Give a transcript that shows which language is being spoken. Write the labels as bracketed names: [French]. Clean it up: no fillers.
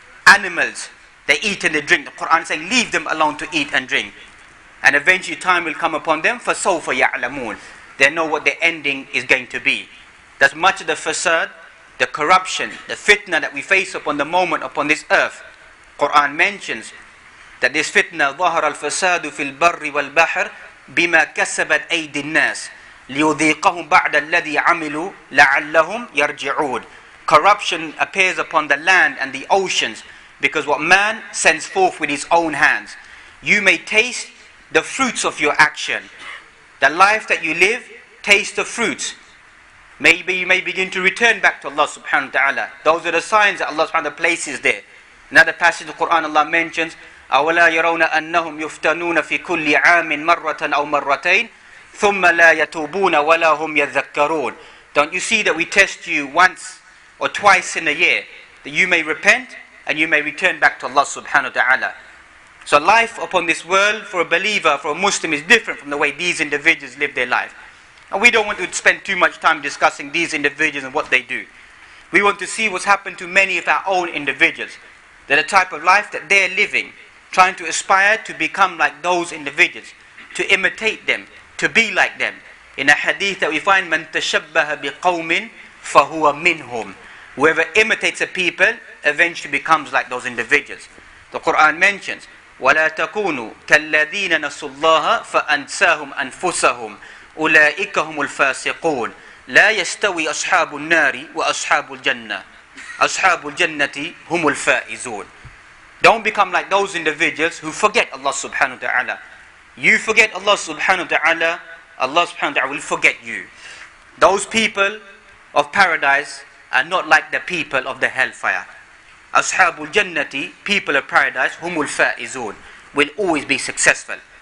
[English] Animals, they eat and they drink. The Quran is saying, leave them alone to eat and drink. And eventually time will come upon them, [Arabic] فَسَوْفَ يَعْلَمُونَ. [English] They know what their ending is going to be. That's much of the fasad, the corruption, the fitna that we face upon the moment upon this earth. Quran mentions that this fitna, [Arabic] ظَهَرَ الْفَسَادُ فِي الْبَرِّ وَالْبَحْرِ بِمَا كَسَبَتْ أَيْدِ النَّاسِ لِيُذِيقَهُمْ بَعْدَ الَّذِي عَمِلُوا لَعَلَّهُمْ يَرْجِعُونَ. [English] Corruption appears upon the land and the oceans because what man sends forth with his own hands. You may taste the fruits of your action. The life that you live, taste the fruits. Maybe you may begin to return back to Allah subhanahu wa ta'ala. Those are the signs that Allah subhanahu wa ta'ala places there. Another passage of the Quran, Allah mentions, [Arabic] أَوَلَا يَرَوْنَ أَنَّهُمْ يُفْتَنُونَ فِي كُلِّ عَامٍ مَرَّةً أَوْ مَرَّتَيْنِ ثُمَّ لَا يَتُوبُونَ وَلَا هُمْ يَذَّكَّرُونَ. [English] Don't you see that we test you once or twice in a year, that you may repent and you may return back to Allah subhanahu wa ta'ala. So life upon this world for a believer, for a Muslim, is different from the way these individuals live their life. And we don't want to spend too much time discussing these individuals and what they do. We want to see what's happened to many of our own individuals. They're the type of life that they're living, trying to aspire to become like those individuals, to imitate them, to be like them. In a hadith that we find, [Arabic] مَنْ تَشَبَّهَ بِقَوْمٍ فَهُوَ مِنْهُمْ. [English] Whoever imitates a people eventually becomes like those individuals. The Quran mentions, [Arabic] وَلَا تَكُونُوا كَالَّذِينَ نَسُوا اللَّهَ فَأَنْسَاهُمْ أَنفُسَهُمْ أُولَئِكَ هُمُ الْفَاسِقُونَ لَا يَسْتَوِي أَصْحَابُ النَّارِ وَأَصْحَابُ الْجَنَّةِ أَصْحَابُ الْجَنَّةِ هُمُ الْفَائِزُونَ. [English] Don't become like those individuals who forget Allah subhanahu wa ta'ala. You forget Allah subhanahu wa ta'ala, Allah subhanahu wa ta'ala will forget you. Those people of paradise are not like the people of the hellfire. Ashabul Jannati, people of paradise, humul faizun, will always be successful.